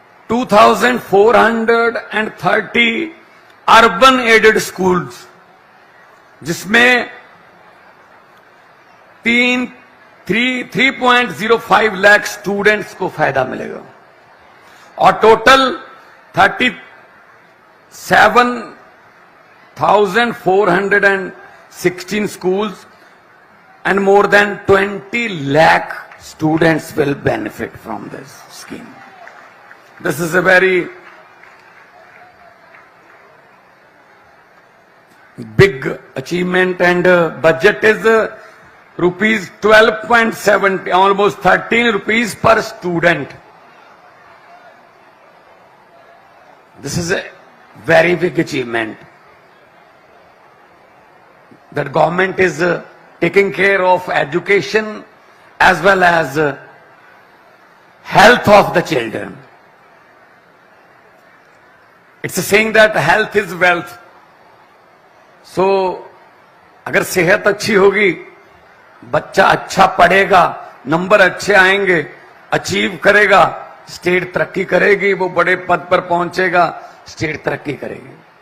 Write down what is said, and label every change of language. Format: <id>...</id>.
<hi>2430 urban added schools, जिसमें 3.05 lakh students को फायदा मिलेगा, और total 37,416</hi> <en>schools and more than 20 lakh students will benefit from this scheme. This is a very big achievement, and budget is rupees 12.70, almost 13 rupees per student. This is a very big achievement that government is taking care of education as well as health of the children. It's a saying that health is wealth.</en> <hi>So अगर सेहत अच्छी होगी, बच्चा अच्छा पढ़ेगा, number अच्छे आएंगे, achieve करेगा, स्टेट तरक्की करेगी, वो बड़े पद पर पहुंचेगा, स्टेट तरक्की करेगी.</hi>